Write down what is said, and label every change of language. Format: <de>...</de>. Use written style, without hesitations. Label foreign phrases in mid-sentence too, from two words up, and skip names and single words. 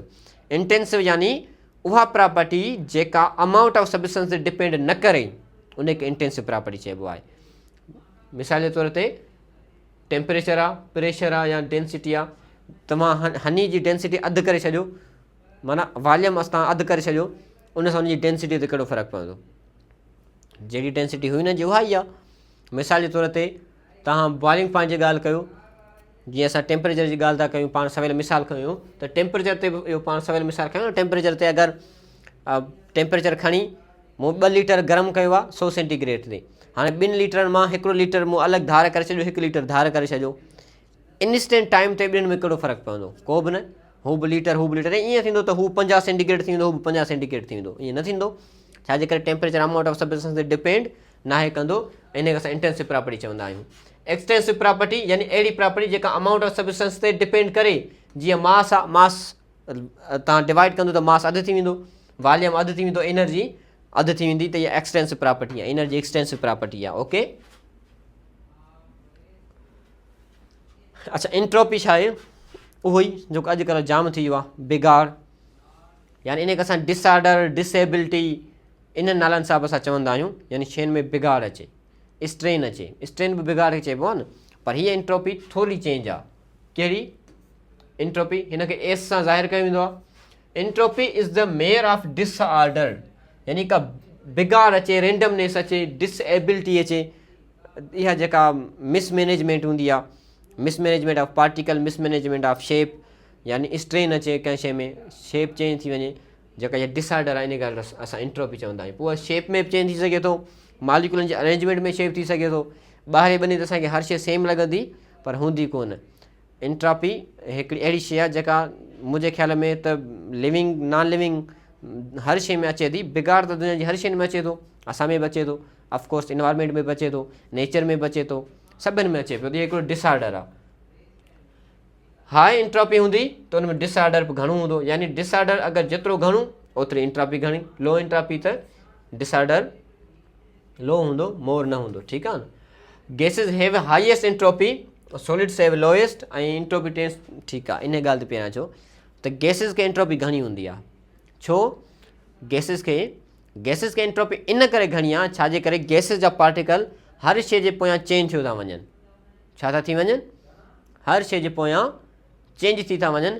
<sd>इंटेंसिव यानी उहा प्रॉपर्टी जेका</sd> <en>amount of substance</en> <sd>ते डिपेंड न करे, उनखे</sd> <en>intensive property</en> <sd>चइबो आहे। मिसाल जे तौर ते टेम्परेचर आहे, प्रेशर आहे या डेंसिटी आहे, तव्हां हनी जी डेंसिटी अधु करे छॾियो, माना वॉल्यूम तव्हां अधु करे छॾियो, उन सां उनजी डेंसिटी ते कहिड़ो फ़र्क़ु पवंदो? जहिड़ी डेंसिटी हुई न जी उहा ई आहे। मिसाल जे तौर ते तव्हां</sd> <en>boiling point</en> <sd>जी ॻाल्हि कयो, जीअं असां टेम्परेचर जी ॻाल्हि था कयूं, पाण सवेल मिसाल खयूं त टेम्परेचर ते बि इहो पाण सवेल मिसाल खयूं, टेम्परेचर ते अगरि टेम्परेचर खणी मूं 2 लीटर गरम कयो आहे 100 सेंटीग्रेड ते, हाणे 2 लीटरनि मां 1 लीटर मूं अलॻि धार करे छॾियो, 1 लीटर धार करे छॾियो,</sd> <en>instant time</en> <sd>ते ॿिनि में कहिड़ो फ़र्क़ु पवंदो? को बि न। हू बि लीटर, हू बि लीटर, ऐं ईअं थींदो त हू 50 सेंटीग्रेड थी वेंदो, हू बि 50 सेंटीग्रेड थी वेंदो, ईअं न थींदो। छाजे करे? टेम्परेचर</sd> <en>amount of substance</en> <sd>ते डिपेंड नाहे कंदो, इनखे असां</sd> <en>intensive property</en> <sd>चवंदा आहियूं।</sd> <en>extensive property</en> <sd>यानी अहिड़ी प्रॉपर्टी जेका</sd> <en>amount of substance</en> <sd>ते डिपेंड करे, जीअं मास आहे, मास तव्हां डिवाइड कंदो त मास अधु थी वेंदो, वॉल्यूम अधु थी वेंदो, एनर्जी अधु थी वेंदी, त इहा</sd> <en>extensive property</en> <sd>आहे,</sd> <en>energy extensive property</en> <sd>आहे। ओके, अच्छा, एंट्रोपी छा आहे? उहो ई जेको अॼुकल्ह जाम थी वियो आहे, बिगाड़, यानी इनखे असां</sd> <en>disorder, disability,</en> <sd>इन्हनि नालनि सां बि असां चवंदा आहियूं, यानी शयुनि में बिगाड़ अचे, स्ट्रेन अचे। स्ट्रेन बि बिगाड़ खे चइबो आहे न, पर हीअ एंट्रोपी थोरी चेंज आहे। कहिड़ी एंट्रोपी? हिनखे एस सां ज़ाहिर कयो वेंदो आहे।</sd> <en>entropy is the measure of disorder,</en> <sd>यानी का बिगाड़ अचे, रेंडमनेस अचे, डिसेबिलिटी अचे, इहा जेका मिसमैनेजमेंट हूंदी आहे,</sd> <en>mismanagement of particle, mismanagement of shape,</en> <sd>यानी स्ट्रेन अचे कंहिं शइ में, शेप चेंज थी वञे, जेका इहा डिसऑर्डर आहे, इन ॻाल्हि असां एंट्रोपी चवंदा आहियूं। पोइ शेप में बि चेंज थी सघे थो, मालिक्यूलनि जे अरेंजमेंट में शेप थी सघे थो, ॿाहिरि बनी त असांखे हर शइ सेम लॻंदी पर हूंदी कोन। एंट्रोपी हिकिड़ी अहिड़ी शइ आहे जेका मुंहिंजे ख़्याल में त</sd> <en>living, non living</en> <sd>हर शइ में अचे थी। बिगाड़ त दुनिया जी हर शइ में अचे थो, असां में बि अचे थो,</sd> <en>of course environment</en> <sd>में बि अचे थो, नेचर में बि अचे थो, सभिनि में अचे पियो, त इहो हिकिड़ो डिसऑर्डर आहे।</sd> <en>high entropy</en> <sd>हूंदी त हुन में डिसऑर्डर बि घणो हूंदो, यानी डिसऑर्डर अगरि जेतिरो घणो ओतिरी एंट्रोपी घणी।</sd> <en>low entropy</en> <sd>त डिसऑर्डर लो हूंदो, मोर न हूंदो, ठीकु आहे न।</sd> <en>gases have highest entropy, solids have lowest,</en> <sd>ऐं</sd> <en>entropy test,</en> <sd>ठीकु आहे, इन ॻाल्हि ते पहिरियां चओ त गैसिस खे एंट्रोपी घणी हूंदी आहे। छो गैसिस खे एंट्रोपी इन करे घणी आहे, छाजे करे? गैसिस जा पार्टिकल हर शइ जे पोयां चेंज थियो था वञनि। छा था थी वञनि? हर शइ जे पोयां चेंज थी था वञनि।</sd>